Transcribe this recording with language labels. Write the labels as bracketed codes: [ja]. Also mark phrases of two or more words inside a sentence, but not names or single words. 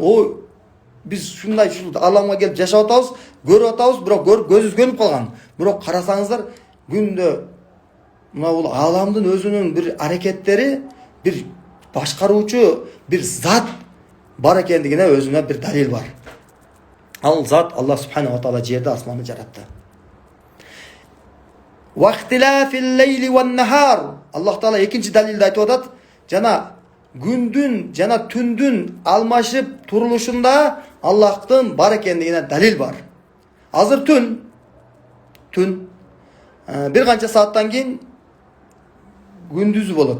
[ky] Биз ушундай аламга келип жашап атабыз, көрүп атабыз, бирок көрүп көзүбүз көнүп калган. Бирок карасаңыздар, күндө мына бул аламдын өзүнүн бир аракеттери, бир башкаруучу бир зат бар экендигине өзүнө бир далил бар. Ал зат [ar] الله سبحانه وتعالى [ky] жерди, асманды жаратты. [ar] واختلاف الليل والنهار. [ky] Аллах таала экинчи далилди айтып атат. Жана күндүн жана түндүн алмашып турулушунда Аллахтын бар экендигине далил бар. Азыр түн бир канча сааттан кийин күндүзү болот.